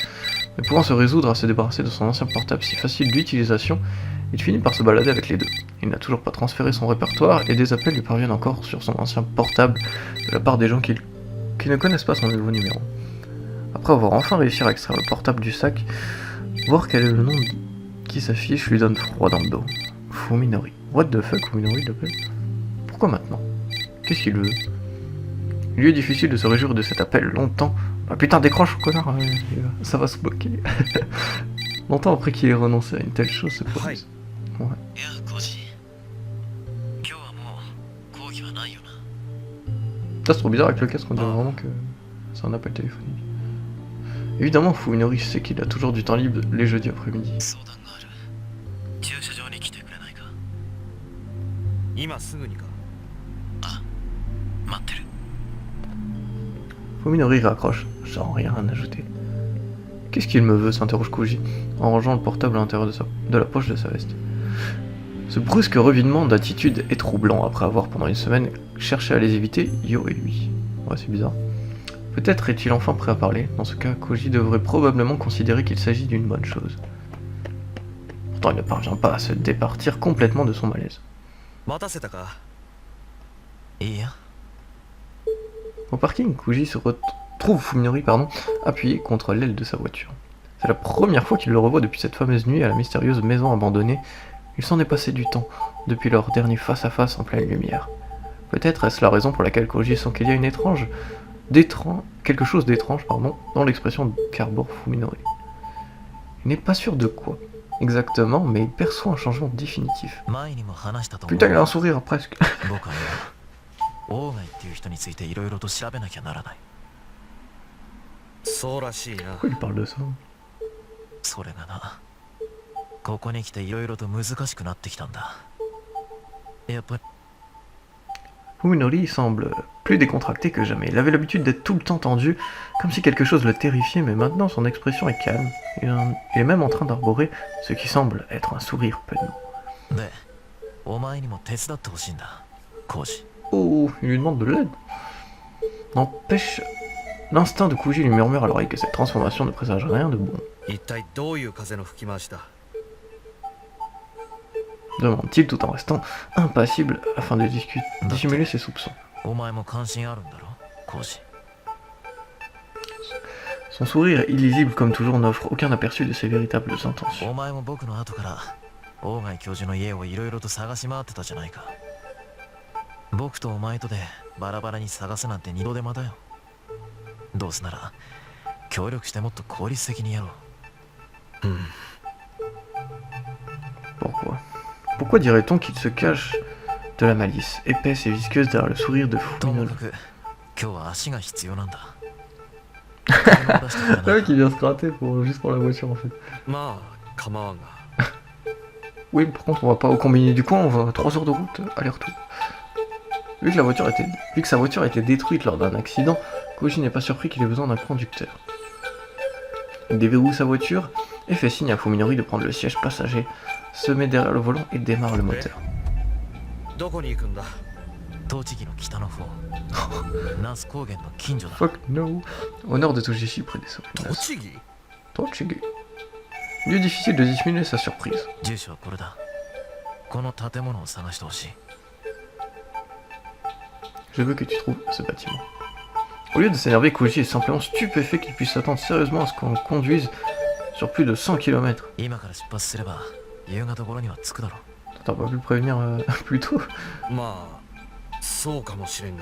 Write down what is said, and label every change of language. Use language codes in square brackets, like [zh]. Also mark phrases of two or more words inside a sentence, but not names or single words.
[fr] Mais pouvant se résoudre à se débarrasser de son ancien portable si facile d'utilisation, il finit par se balader avec les deux. Il n'a toujours pas transféré son répertoire et des appels lui parviennent encore sur son ancien portable de la part des gens qui ne connaissent pas son nouveau numéro. Après avoir enfin réussi à extraire le portable du sac, voir quel est le nom qui s'affiche lui donne froid dans le dos. Fuminori. [en] What the fuck, [fr] Fuminori l'appelle? Pourquoi maintenant? Qu'est-ce qu'il veut? Il lui est difficile de se réjouir de cet appel longtemps. Ah putain, décroche, connard, ça va se bloquer. Longtemps après qu'il ait renoncé à une telle chose, c'est pas possible. Ouais. [ja] いやコージ、今日はもう講義はないよな。 [fr] Ça c'est trop bizarre avec le casque, on dirait vraiment que c'est un appel téléphonique. Évidemment, Fuminori sait qu'il a toujours du temps libre les jeudis après-midi. [ja] 相談がある。駐車場に来てくれないか。今すぐにか。あ、待ってる。 [fr] Fuminori raccroche, sans rien ajouter. Qu'est-ce qu'il me veut s'interroge Koji, en rangeant le portable à l'intérieur de la poche de sa veste. Ce brusque revirement d'attitude est troublant après avoir pendant une semaine cherché à les éviter, Yo et lui. Ouais, c'est bizarre. Peut-être est-il enfin prêt à parler. Dans ce cas, Koji devrait probablement considérer qu'il s'agit d'une bonne chose. Pourtant, il ne parvient pas à se départir complètement de son malaise. [ja] 待たせたか。いいや。 [fr] Au parking, Koji se retrouve Fuminori appuyé contre l'aile de sa voiture. C'est la première fois qu'il le revoit depuis cette fameuse nuit à la mystérieuse maison abandonnée. Il s'en est passé du temps depuis leur dernier face-à-face en pleine lumière. Peut-être est-ce la raison pour laquelle Koji sent qu'il y a quelque chose d'étrange dans l'expression qu'arbore Fuminori. Il n'est pas sûr de quoi exactement, mais il perçoit un changement définitif. [ja] 前にも話したと思う。 [fr] Putain, il a un sourire presque. [ja] 僕は今、オーガイっていう人についていろいろと調べなきゃならない。そうらしいな。 [fr] Pourquoi il parle de ça? [ja] それがな、ここに来ていろいろと難しくなってきたんだ。やっぱり [fr] Fuminori semble plus décontracté que jamais. Il avait l'habitude d'être tout le temps tendu, comme si quelque chose le terrifiait, mais maintenant son expression est calme. Il est même en train d'arborer ce qui semble être un sourire penaud. [ja] で、お前にも手伝ってほしいんだ、コウジ。 [fr] Oh, il lui demande de l'aide. N'empêche, l'instinct de Koji lui murmure à l'oreille que cette transformation ne présage rien de bon. [ja] 一体どういう風の吹き回しだ。 [fr] Demande-t-il tout en restant impassible afin de dissimuler ses soupçons. [ja] お前も関心あるんだろ、コウジ。 [fr] Son sourire illisible comme toujours n'offre aucun aperçu de ses véritables intentions. [ja] お前も僕の後から大貝教授の家をいろいろと探し回ってたじゃないか。僕とお前とでバラバラに探すなんて二度手間だよ。どうせなら協力してもっと効率的にやろう。 [fr] Pourquoi dirait-on qu'il se cache de la malice, épaisse et visqueuse derrière le sourire de [ja] とも [fr] Fuminori? [ja] かく今日は足が必要なんだ。 [fr] Le mec il vient se gratter juste pour la voiture en fait. [ja] まあ構わんが。 [fr] Oui, par contre on va pas au combini du coin, on va 3 heures de route, aller-retour. Vu que sa voiture a été détruite lors d'un accident, Koji n'est pas surpris qu'il ait besoin d'un conducteur. Il déverrouille sa voiture et fait signe à Fuminori de prendre le siège passager, se met derrière le volant et démarre le moteur. [ja] どこに行くんだ。栃木の北の方、那須高原の近所だ。 [en] Fuck no. [fr] Au nord de Tojishi, près des Sofinas. [ja] 栃木。 [fr] Tochigi. Il est difficile de dissimuler sa surprise. [ja] 住所はこれだ。この建物を探してほしい。 [fr] Je veux que tu trouves ce bâtiment. Au lieu de s'énerver, Koji est simplement stupéfait qu'il puisse s'attendre sérieusement à ce qu'on conduise sur plus de 100 km. [ja] 今から出発すれば夕方頃には着くだろ [fr] T'as pas pu le prévenir plus tôt? [ja] まあそうかもしれんが。